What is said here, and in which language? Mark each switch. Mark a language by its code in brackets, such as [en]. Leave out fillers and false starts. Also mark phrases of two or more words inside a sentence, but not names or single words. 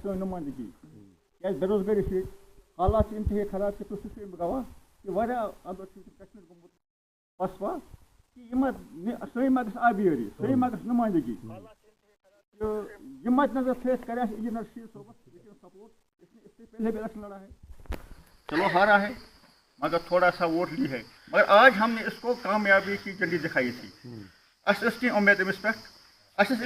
[ks] سٲنۍ نُمٲیندگی کیٛازِ بے روزگٲری چھِ ییٚتہِ حالات چھِ انتہٲیی خراب کہِ تُہۍ چھُو أمۍ گواہ کہِ واریاہ اندر چھُ کشمیٖر گوٚمُت پسپا کہِ سٲنۍ ما گژھِ آبیٲری سٲنۍ ما گژھِ نُمٲیندگی تہٕ یہِ مد نظر تھٲیِتھ کرِ اَسہِ انجیٖنر رشیٖد صٲبس سپورٹ [ur] اس سے پہلے بھی الیکشن لڑا ہے چلو ہارا ہے مگر تھوڑا سا ووٹ لی ہے مگر آج ہم نے اس کو کامیابی کی جلدی دکھائی تھی اس کی امید [ks] امس پہ